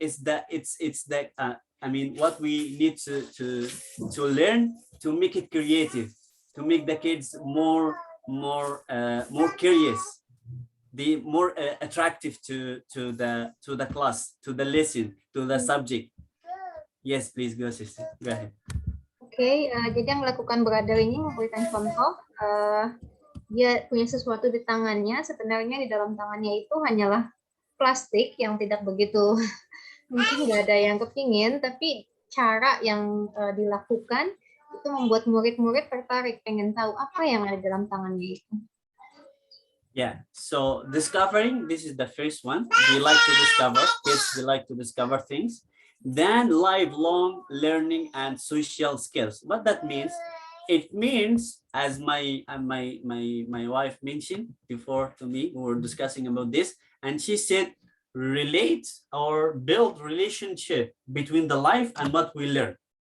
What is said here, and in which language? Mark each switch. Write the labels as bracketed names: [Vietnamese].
[English] It's the what we need to learn to make it creative, to make the kids more curious, the more attractive to the class, to the lesson, to the subject. Yes, please go, sister. Go ahead. [Indonesian] Oke, jadi yang melakukan brother ini memberikan contoh, dia punya sesuatu di tangannya, sebenarnya di dalam tangannya itu hanyalah plastik yang tidak begitu, mungkin nggak ada yang kepingin, tapi cara yang dilakukan itu membuat murid-murid tertarik, pengen tahu apa yang ada di dalam tangannya itu. [English] Yeah, so discovering, this is the first one. We like to discover, kids, they like to discover things. Then lifelong learning and social skills. What that means? It means, as my wife mentioned before to me, we were discussing about this, and she said, relate or build relationship between the life and what we learn.